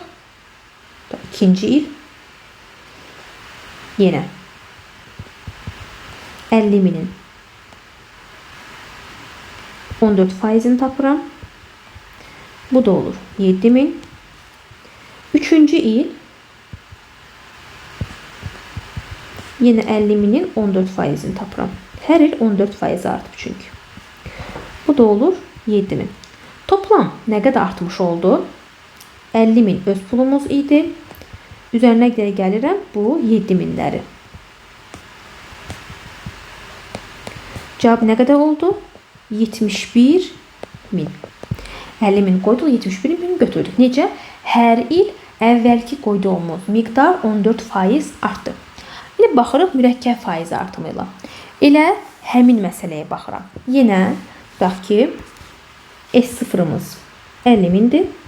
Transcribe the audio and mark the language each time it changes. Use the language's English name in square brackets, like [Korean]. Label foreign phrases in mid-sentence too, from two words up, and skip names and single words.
[Azerbaijani] İkinci il yenə 50.000'in 14%'ini tapıram. Bu da olur 7000. Üçüncü il yine 50.000'in 14%'ini tapıram. Her il 14% artıb çünkü. Bu da olur 7000. [Turkish] Toplam ne kadar artmış oldu? [Azerbaijani] 50.000 öz pulumuz idi. Üzerine gəlirəm bu 7000'ləri. [Turkish] Cevap ne kadar oldu? [Azerbaijani] 71.000. 50.000 qoyduq, 71.000 götürdük. Necə? Hər il əvvəlki qoyduğumuz miqdar 14% artdı. İndi baxırıq mürəkkəb faiz artımı ilə. Elə həmin məsələyə baxıram. Yenə bax ki, S0'ımız 50.000'dir.